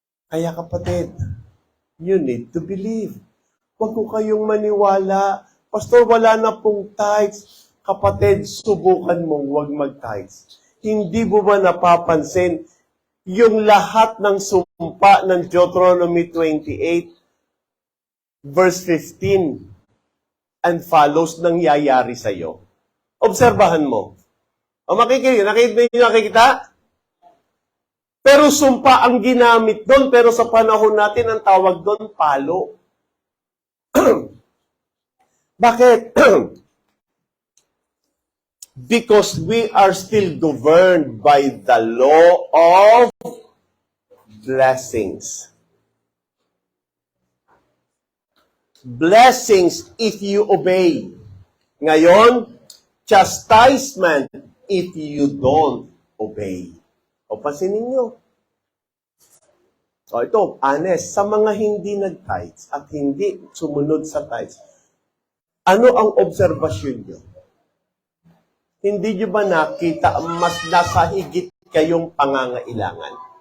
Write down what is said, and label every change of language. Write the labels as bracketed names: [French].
[Filipino] Kaya kapatid, [English] you need to believe. [Filipino] Huwag ko kayong maniwala. Pastor, wala na pong tithes. Kapatid, subukan mong huwag mag-tithes. Hindi mo ba napapansin yung lahat ng sumpa ng Deuteronomy 28, verse 15 and follows nangyayari sa iyo? Obserbahan mo. O nakikita? Pero sumpa ang ginamit doon, pero sa panahon natin, ang tawag doon, palo. Bakit? [English] Because we are still governed by the law of blessings. Blessings if you obey. [Filipino] Ngayon, [English] chastisement if you don't obey. [Filipino] O pansinin nyo. O ito, honest, sa mga hindi nag-tithes at hindi sumunod sa tithes, ano ang obserbasyon nyo? Hindi nyo ba nakita mas nasa higit kayong pangangailangan?